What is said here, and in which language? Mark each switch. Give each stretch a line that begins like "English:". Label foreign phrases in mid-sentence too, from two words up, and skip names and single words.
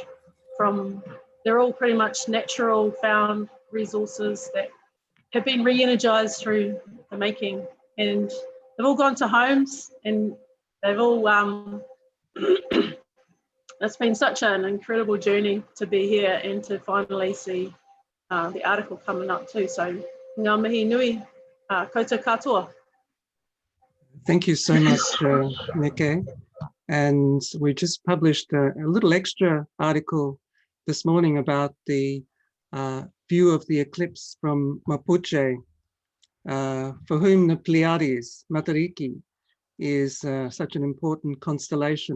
English: They're all pretty much natural found resources that have been re-energized through the making, and they've all gone to homes, and they've all it's been such an incredible journey to be here and to finally see the article coming up too.
Māori: So ngā mihi nui, koutou katoa.
English: Thank you so much, Neke. And we just published a little extra article this morning about the view of the eclipse from Mapuche, for whom the Pleiades, Matariki, is such an important constellation.